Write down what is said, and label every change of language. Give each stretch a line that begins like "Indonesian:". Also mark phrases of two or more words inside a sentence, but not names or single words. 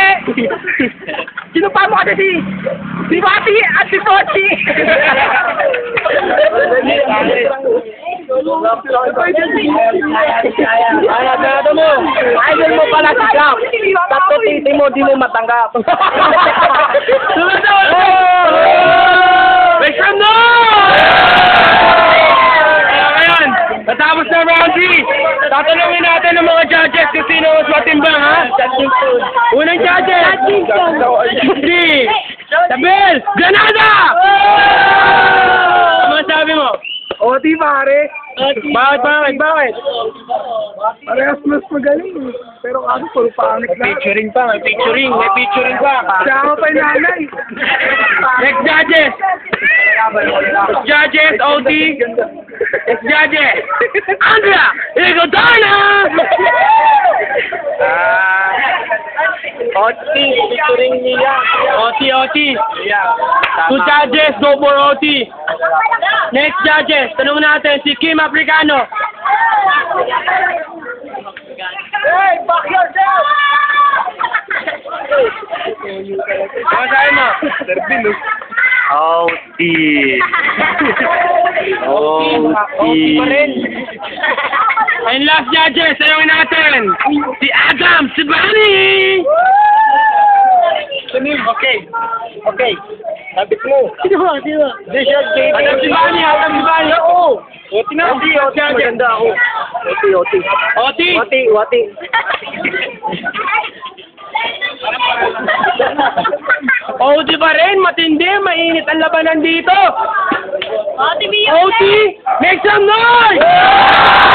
Filipino: Sinupa mo kasi si Bati at si Sochi! Banatan mo! Idol mo pala si Gap. Tatlo titi mo, di mo matanggap. Sumunod!
English: Make some
Filipino: Ayan, natapos na round 3. Tatanungin natin ng mga judges kung sino mas matimbang, ha? Unang judges! Si Sabel Granada! Ano masabi mo? O, di pare. Bakit? Parehas mas magaling. Pero kaso, puro pangit na. May featuring pa. Siya ako pa yung nanay. Next judges! OT! Next judges! Andrea Igodana! Oti, featuring niya.
English: OT. Two judges, go for OT.
Filipino: Next judges, tanong natin si Kim Africano.
English: Hey, fuck yourself!
Filipino: Ano sabi mo? OT. pa rin.
English: And last judges,
Filipino: tanongin natin si Adam Sibani. Okay. Sabit mo. Sino? Adam Sibani. Oo. Oti na. Oti. Maganda ako. Oti. OT. OT pa rin, matindi, mainit ang labanan dito. Ate Mia.
English: OT, make some noise!